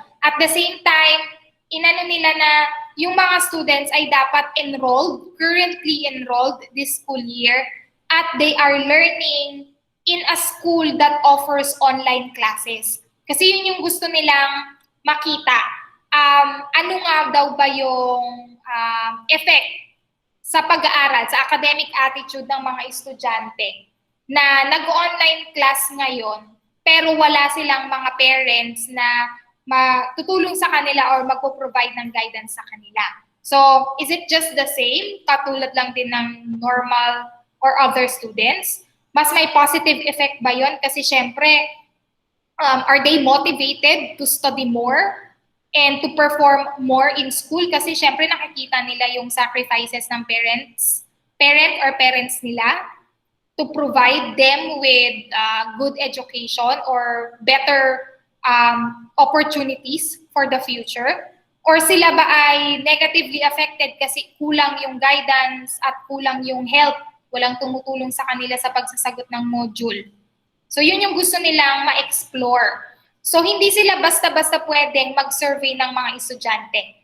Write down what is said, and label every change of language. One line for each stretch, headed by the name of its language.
English: At the same time,
Filipino: inano nila na yung mga students ay dapat
English: enrolled, currently enrolled this school year, at they are learning in a school that offers online classes.
Filipino: Kasi yun yung gusto nilang makita. Ano nga daw ba yung effect sa pag-aaral, sa academic attitude ng mga estudyante na nag-online class ngayon, pero wala silang mga parents na matutulong sa kanila or magpo-provide ng guidance sa kanila.
English: So, is it just the same?
Filipino: Katulad lang din ng
English: normal or other students?
Filipino: Mas may positive effect ba yun? Kasi syempre,
English: are they motivated to study more and to perform more in school?
Filipino: Kasi syempre nakikita nila yung sacrifices ng parents nila
English: to provide them with good education or better opportunities for the future?
Filipino: Or sila ba ay negatively affected kasi kulang yung guidance at kulang yung help, walang tumutulong sa kanila sa pagsasagot ng module? So yun yung gusto nilang ma-explore. So hindi sila basta-basta pwedeng mag-survey ng mga estudyante.